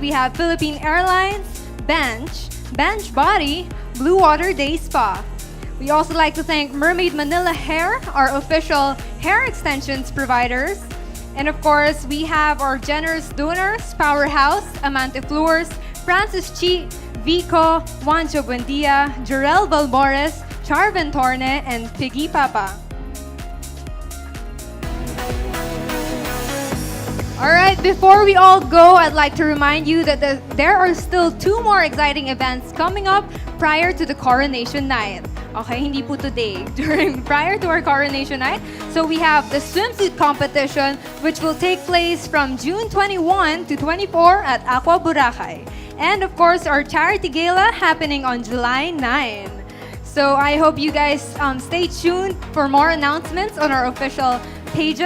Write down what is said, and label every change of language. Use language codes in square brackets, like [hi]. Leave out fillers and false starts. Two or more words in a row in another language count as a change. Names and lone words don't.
[en] We have Philippine Airlines, Bench Body, Blue Water Day Spa. We also like to thank Mermaid Manila Hair, our official hair extensions providers. And of course, we have our generous donors, Powerhouse, Amante Floors, Francis Chi, Vico, Juancho Buendia, Jarel Balbores, Charvin Torne, and Piggy Papa. All right, before we all go, I'd like to remind you that there are still 2 more exciting events coming up prior to the coronation night. Okay, [tl] hindi po [en] today, prior to our coronation night. So we have the swimsuit competition, which will take place from June 21 to 24 at Aqua Boracay. And of course, our charity gala happening on July 9. So I hope you guys stay tuned for more announcements on our official pages.